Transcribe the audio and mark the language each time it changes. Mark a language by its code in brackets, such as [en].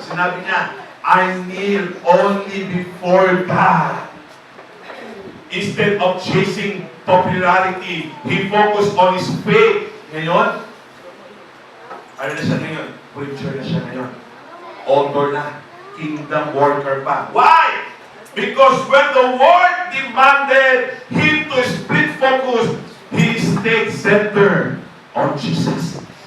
[tl] Sinabi niya, [en] I kneel only before God. Instead of chasing popularity, he focused on his faith. [tl] Ngayon, ano na siya ngayon? Preacher na siya ngayon. Author na. Kingdom worker pa. [en] Why? Because when the Word demanded him to split focus, he stayed centered on Jesus.